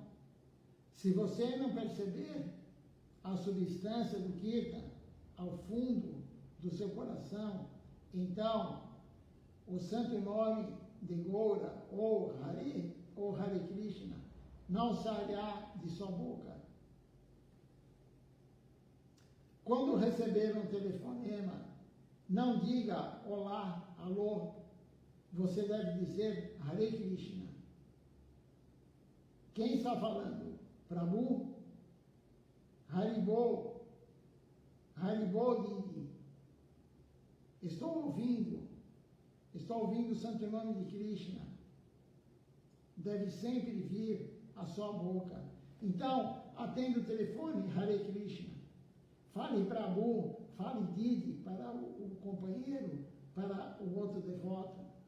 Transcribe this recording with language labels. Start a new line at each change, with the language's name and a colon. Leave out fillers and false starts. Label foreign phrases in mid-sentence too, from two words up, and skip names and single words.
Portuguese: Se você não perceber a substância do Kirtan ao fundo do seu coração, então o santo nome de Gaura ou Hare Krishna não sairá de sua boca. Quando receber um telefonema, não diga olá, alô. Você deve dizer Hare Krishna. Quem está falando? Prabhu? Haribol. Haribol Didi. Estou ouvindo o santo nome de Krishna. Deve sempre vir à sua boca. Então, atenda o telefone, Hare Krishna. Fale Prabhu, fale Didi para o companheiro, para o outro devoto.